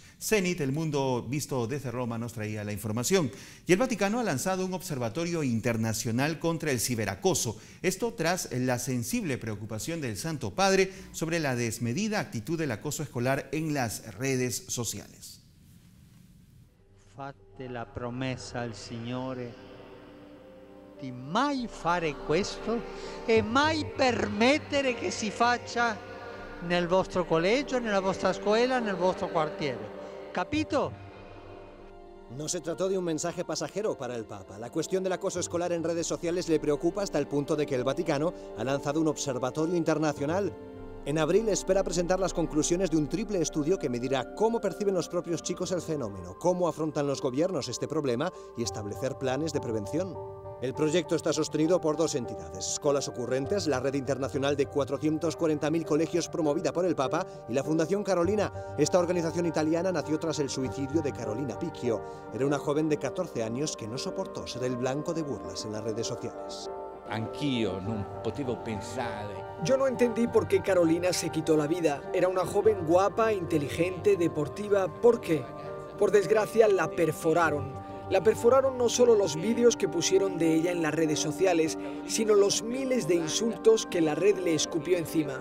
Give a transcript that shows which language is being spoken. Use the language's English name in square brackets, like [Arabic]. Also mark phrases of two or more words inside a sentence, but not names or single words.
[Spanish] Zenit, el mundo visto desde Roma, nos traía la información. Y el Vaticano ha lanzado un observatorio internacional contra el ciberacoso. Esto tras la sensible preocupación del Santo Padre sobre la desmedida actitud del acoso escolar en las redes sociales. [Italian] Fate la promessa al Signore di mai fare questo e mai permettere che si faccia nel vostro collegio, nella vostra scuola, nel vostro quartiere. Capito? [Spanish] No se trató de un mensaje pasajero para el Papa. La cuestión del acoso escolar en redes sociales le preocupa hasta el punto de que el Vaticano ha lanzado un observatorio internacional. En abril espera presentar las conclusiones de un triple estudio que medirá cómo perciben los propios chicos el fenómeno, cómo afrontan los gobiernos este problema y establecer planes de prevención. El proyecto está sostenido por dos entidades: Escolas Ocurrentes, la red internacional de 440.000 colegios promovida por el Papa, y la Fundación Carolina. Esta organización italiana nació tras el suicidio de Carolina Picchio. Era una joven de 14 años que no soportó ser el blanco de burlas en las redes sociales. [Italian] Anch'io non potevo pensare. [Spanish] Yo no entendí por qué Carolina se quitó la vida. Era una joven guapa, inteligente, deportiva. ¿Por qué? Por desgracia la perforaron. La perforaron no solo los vídeos que pusieron de ella en las redes sociales, sino los miles de insultos que la red le escupió encima.